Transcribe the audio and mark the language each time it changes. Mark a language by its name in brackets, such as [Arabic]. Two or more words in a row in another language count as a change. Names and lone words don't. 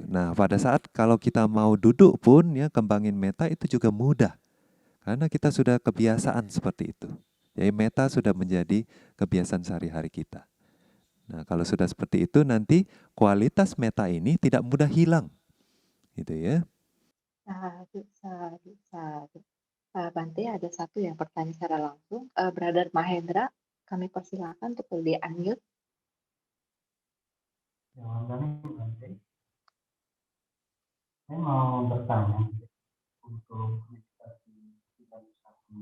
[Indonesian] Nah, pada saat kalau kita mau duduk pun ya kembangin meta itu juga mudah karena kita sudah kebiasaan seperti itu. Jadi meta sudah menjadi kebiasaan sehari-hari kita. Nah, kalau sudah seperti itu nanti kualitas meta ini tidak mudah hilang. Gitu ya. [Pali] Sadu, sadu, sadu. [Indonesian] Bante, ada satu yang bertanya secara langsung. Brother Mahendra, kami persilakan untuk di-unmute. Saya mau bertanya untuk meditasi kita satu.